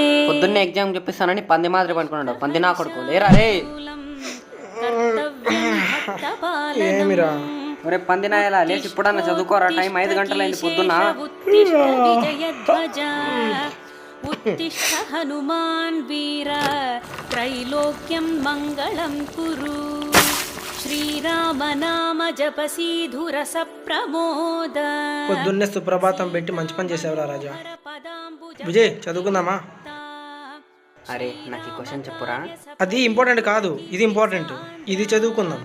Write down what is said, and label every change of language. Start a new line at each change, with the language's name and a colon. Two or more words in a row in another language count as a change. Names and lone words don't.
Telugu: పొద్దున్నే ఎగ్జామ్ చెప్పిస్తానని పంది మాదిరి పనుకున్నాడు. పంది నా కొడుకు లేరా రే. ఏమిరా ఒరే పంది నాయలా లేచి ఇప్పుడన్నా చదువుకోరా. టైం 5 గంటలైంది పొద్దున్న.
Sanskrit: उत्तिष्ठ हनुमान् वीर त्रैलोक्यं मङ्गलं कुरु. శ్రీరామ నామ జపసీధుర సప్రమోద.
Telugu: పొద్దున్నే సుప్రభాతం పెట్టి మంచి పని చేసావురా రాజా. విజయ్ చదువుకుందామా? అరే నాకు ఈ క్వశ్చన్ చెప్పురా. అది ఇంపార్టెంట్ కాదు, ఇది ఇంపార్టెంట్. ఇది చదువుకుందాం.